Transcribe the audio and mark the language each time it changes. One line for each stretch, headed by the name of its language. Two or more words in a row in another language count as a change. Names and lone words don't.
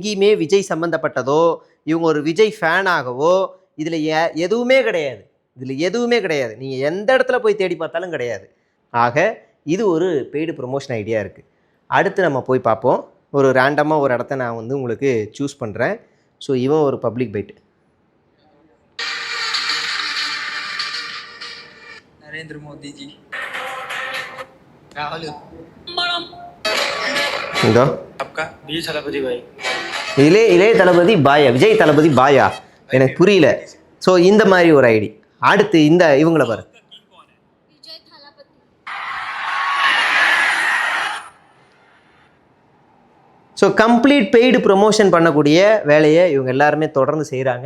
Tamil: இதில் எங்கேயுமே விஜய் சம்மந்தப்பட்டதோ, இவங்க ஒரு விஜய் ஃபேனாகவோ இதில் எதுவுமே கிடையாது. இதில் எதுவுமே கிடையாது. நீங்கள் எந்த இடத்துல போய் தேடி பார்த்தாலும் கிடையாது. ஆக இது ஒரு
English: paid promotion idea
Tamil: இருக்குது. அடுத்து நம்ம போய் பார்ப்போம். ஒரு ரேண்டமாக ஒரு இடத்த நான் வந்து உங்களுக்கு சூஸ் பண்ணுறேன். ஸோ இவன் ஒரு
English: public fight.
Hindi: नरेंद्र मोदी जी, राहुल,
Tamil: இதோ
Hindi: आपका विजय थलापति भाई।
Tamil: இளைய தளபதி பாயா, விஜய் தளபதி பாயா, எனக்கு புரியல. ஸோ இந்த மாதிரி ஒரு ஐடி. அடுத்து இந்த இவங்கள பாரு. विजय थालापति। ஸோ
English: complete paid promotion
Tamil: பண்ணக்கூடிய வேலையை இவங்க எல்லாருமே தொடர்ந்து செய்கிறாங்க.